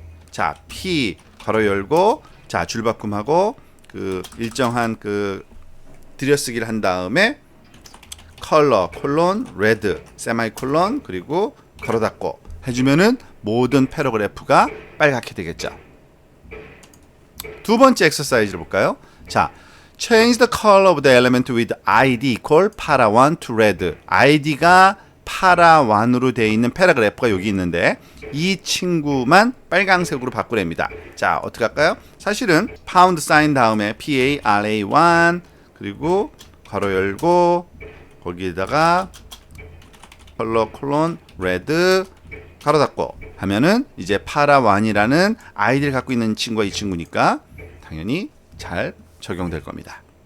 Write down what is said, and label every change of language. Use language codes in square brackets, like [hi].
[ko] 자, P 괄호 열고 자 줄바꿈하고 그 일정한 그 들여쓰기를 한 다음에 컬러 콜론 레드 세마이콜론 그리고 괄호 닫고 해주면은 모든 패러그래프가 빨갛게 되겠죠. 두 번째 엑서사이즈를 볼까요? 자, [en] change the color of the element with ID equal para1 to red. [ko] ID가 para1으로 되어 있는 패러그래프가 여기 있는데 이 친구만 빨강색으로 바꾸랍니다. 자, 어떻게 할까요? 사실은 파운드 사인 다음에 PARA1 그리고 괄호 열고 거기에다가 컬러 콜론 레드 괄호 닫고 하면은 이제 파라1이라는 아이디를 갖고 있는 친구가 이 친구니까 당연히 잘 적용될 겁니다.